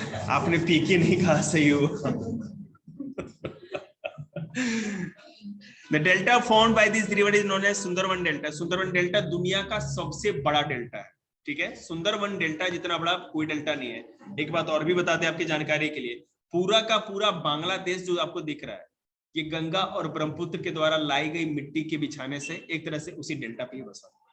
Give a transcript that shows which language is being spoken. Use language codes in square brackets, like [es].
[hi] आपने पीके नहीं कहा, सही हुआ। [en] The delta formed by this river is known as Sundarban delta. [hi] Sundarban delta दुनिया का सबसे बड़ा डेल्टा है, ठीक है। सुंदरवन डेल्टा जितना बड़ा कोई डेल्टा नहीं है। एक बात और भी बताते हैं आपकी जानकारी के लिए, पूरा का पूरा बांग्लादेश जो आपको दिख रहा है, ये गंगा और ब्रह्मपुत्र के द्वारा लाई गई मिट्टी के बिछाने से एक तरह से उसी डेल्टा पे ही बसा।